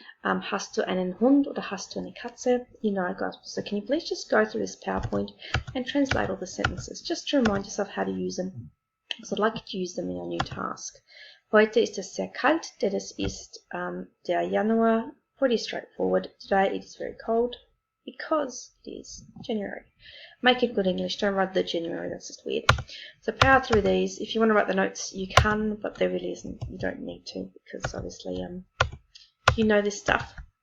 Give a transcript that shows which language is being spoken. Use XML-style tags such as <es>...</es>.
<de>Hast du einen Hund oder hast du eine Katze?</de> <en>You know, guys. So can you please just go through this PowerPoint and translate all the sentences, just to remind yourself how to use them, because I'd like you to use them in your new task.</en> <de>Heute ist es sehr kalt, denn es ist der Januar.</de> <en>Pretty straightforward. Today it is very cold because it is January. Make it good English. Don't write the January. That's just weird. So power through these. If you want to write the notes, you can, but there really isn't. You don't need to, because obviously you know this stuff.</en>